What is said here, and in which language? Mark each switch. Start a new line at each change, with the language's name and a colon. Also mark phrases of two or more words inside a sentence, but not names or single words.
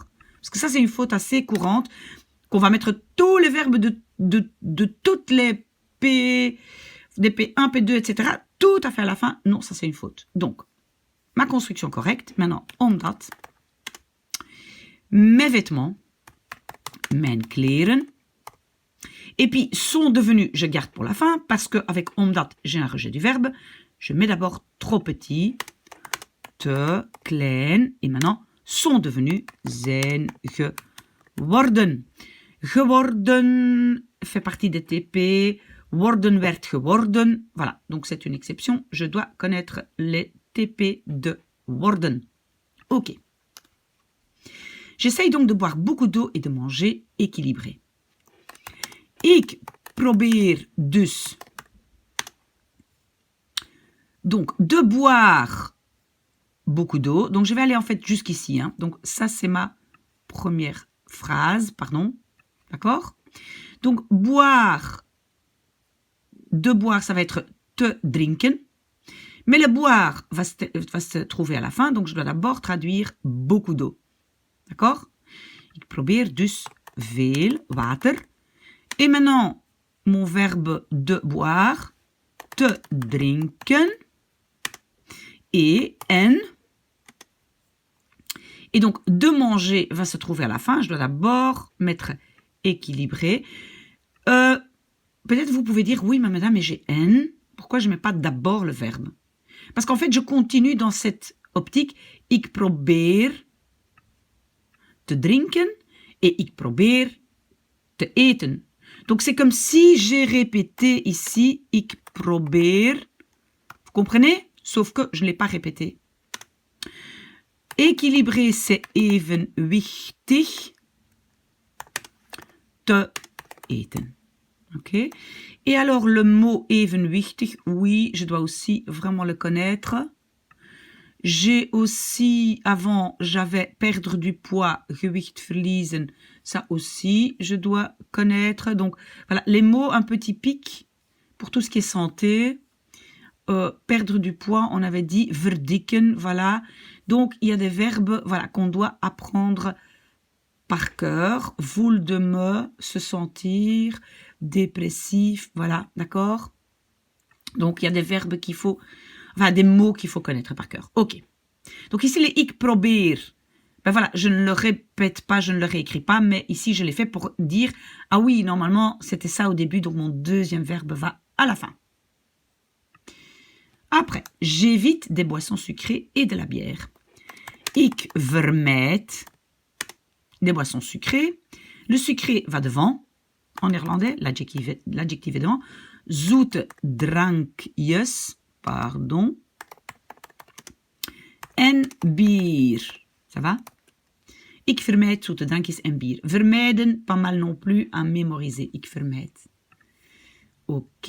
French: Parce que ça, c'est une faute assez courante, qu'on va mettre tous les verbes de toutes les P, des P1, P2, etc., tout à fait à la fin. Non, ça, c'est une faute. Donc, ma construction correcte. Maintenant, omdat. Mes vêtements.
Dutch: Mijn kleren.
French: Et puis, sont devenus, je garde pour la fin, parce qu'avec omdat, j'ai un rejet du verbe. Je mets d'abord trop petit,
Dutch: te, klein,
French: et maintenant, sont devenus,
Dutch: zijn geworden.
French: Geworden fait partie des TP,
Dutch: worden werd geworden.
French: Voilà, donc c'est une exception. Je dois connaître les TP de worden. Ok. J'essaye donc de boire beaucoup d'eau et de manger équilibré.
Dutch: Ik probeer dus
French: donc de boire beaucoup d'eau. Donc je vais aller en fait jusqu'ici. Hein. Donc ça c'est ma première phrase, pardon. D'accord? Donc boire, de boire, ça va être
Dutch: te drinken.
French: Mais le boire va se trouver à la fin. Donc je dois d'abord traduire beaucoup d'eau. D'accord?
Dutch: Ik probeer dus veel water.
French: Et maintenant, mon verbe de boire,
Dutch: te drinken,
French: et en. Et donc, de manger va se trouver à la fin. Je dois d'abord mettre équilibré. Peut-être vous pouvez dire, oui, mais madame, mais j'ai en. Pourquoi je ne mets pas d'abord le verbe? Parce qu'en fait, je continue dans cette optique.
Dutch: Ik probeer te drinken et ik probeer te eten.
French: Donc, c'est comme si j'ai répété ici,
Dutch: ik probeer.
French: Vous comprenez? Sauf que je ne l'ai pas répété. Équilibré, c'est evenwichtig.
Dutch: Te eten.
French: Ok? Et alors, le mot evenwichtig, oui, je dois aussi vraiment le connaître. J'ai aussi, avant, j'avais perdre du poids,
Dutch: gewicht verliezen.
French: Ça aussi, je dois connaître. Donc, voilà, les mots un peu typiques pour tout ce qui est santé. Perdre du poids, on avait dit verdikken, voilà. Donc, il y a des verbes, voilà, qu'on doit apprendre par cœur. Voul de me, se sentir, dépressif, voilà, d'accord? Donc, il y a des verbes qu'il faut... Enfin, des mots qu'il faut connaître par cœur. Ok. Donc ici, les
Dutch: ik probeer.
French: Ben voilà, je ne le répète pas, je ne le réécris pas, mais ici, je l'ai fait pour dire, ah oui, normalement, c'était ça au début, donc mon deuxième verbe va à la fin. Après, j'évite des boissons sucrées et de la bière.
Dutch: Ik vermijd
French: des boissons sucrées. Le sucré va devant. En néerlandais, l'adjectif est devant.
Dutch: Zoete drankjes. Pardon. En bier.
French: Ça va?
Dutch: Ik vermijd zoete drankjes en bier. Vermijden,
French: pas mal non plus à mémoriser.
Dutch: Ik vermijd.
French: Ok.